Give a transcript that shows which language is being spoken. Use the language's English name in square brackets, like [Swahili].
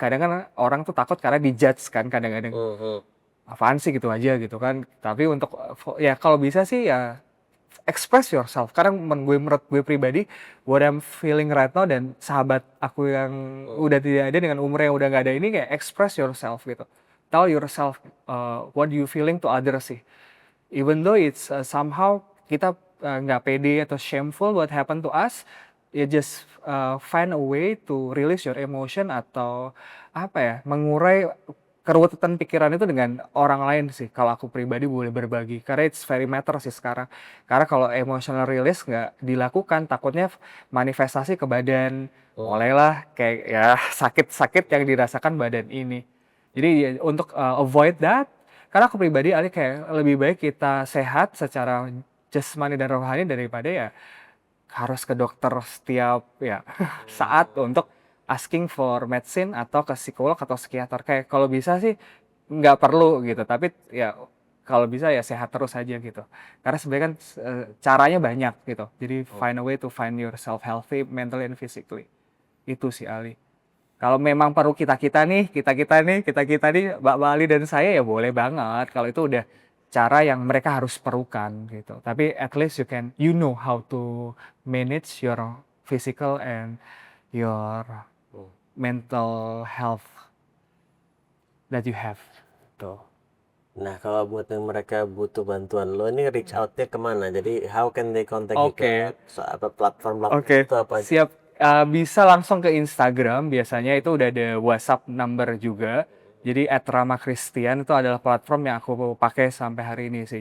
[Indonesian] Kadang kan orang tuh takut karena dijudge kan kadang-kadang. Apaan sih gitu aja gitu kan. Tapi untuk ya kalau bisa sih ya [English] express yourself. [Indonesian] Karena menurut gue pribadi, [English] what I'm feeling right now, [Indonesian] dan sahabat aku yang udah tidak ada dengan umur yang udah nggak ada ini, kayak [English] express yourself [Indonesian] gitu. [English] Tell yourself what you feeling to others sih. Even though it's somehow [Indonesian] kita nggak pede atau [English] shameful what happened to us, ya just find a way to release your emotion [Indonesian] atau mengurai keruwetan pikiran itu dengan orang lain sih, kalau aku pribadi boleh berbagi, karena [English] it's very matter [Indonesian] sih sekarang. Karena kalau emotional release nggak dilakukan, takutnya manifestasi ke badan, Hmm. mulailah kayak ya sakit-sakit yang dirasakan badan ini. Jadi ya, untuk [English] avoid that, [Indonesian] karena aku pribadi Ali kayak lebih baik kita sehat secara jasmani dan rohani daripada ya harus ke dokter setiap ya saat untuk [English] asking for medicine [Indonesian] atau ke psikolog atau psikiater. Kayak kalau bisa sih nggak perlu gitu, tapi ya kalau bisa ya sehat terus aja gitu. Karena sebenarnya kan caranya banyak gitu. [English] Jadi find a way to find yourself healthy mentally and physically. [Indonesian] Itu sih Ali. Kalau memang perlu kita-kita nih, Mbak Bali dan saya ya boleh banget. Kalau itu udah cara yang mereka harus perlukan gitu. [English] Tapi at least you know how to manage your physical and your Hmm. mental health that you have. [Indonesian] Tuh. Nah, kalau buat yang mereka butuh bantuan lo ini [English] reach out- [Indonesian] nya kemana? [English] Jadi how can they contact you ke Oke, [Indonesian] apa platform-platform oke, itu apa aja? siap. Bisa langsung ke Instagram, biasanya itu udah ada WhatsApp number juga. Jadi @ramakristian itu adalah platform yang aku pakai sampai hari ini sih.